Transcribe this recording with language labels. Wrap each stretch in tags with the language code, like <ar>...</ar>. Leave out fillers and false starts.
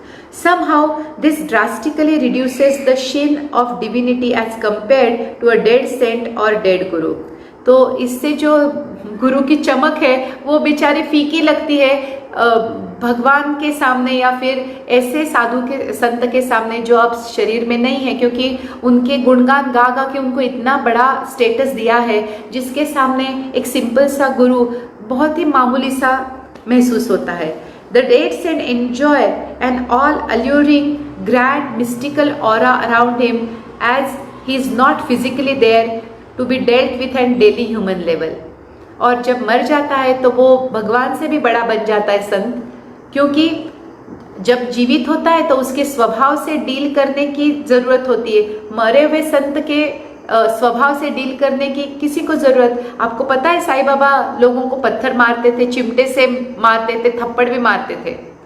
<en>Somehow this drastically reduces the sheen of divinity as compared to a dead saint or dead guru.</en> <hi>तो इससे जो गुरु की चमक है वो बेचारे फीकी लगती है भगवान के सामने या फिर ऐसे साधु के संत के सामने जो अब शरीर में नहीं है, क्योंकि उनके गुणगान गा गा के उनको इतना बड़ा स्टेटस दिया है, जिसके सामने एक सिंपल सा गुरु बहुत ही मामूली सा महसूस होता है.</hi> <en>The dead saint enjoy an all alluring, grand, mystical aura around him as he is not physically there to be dealt with at daily human level.</en> <hi>और जब मर जाता है तो वो भगवान से भी बड़ा बन जाता है संत, क्योंकि जब जीवित होता है तो उसके स्वभाव से डील करने की ज़रूरत होती है. मरे हुए संत के स्वभाव से डील करने की किसी को ज़रूरत. आपको पता है साईं बाबा लोगों को पत्थर मारते थे, चिमटे से मारते थे, थप्पड़ भी मारते थे.</hi>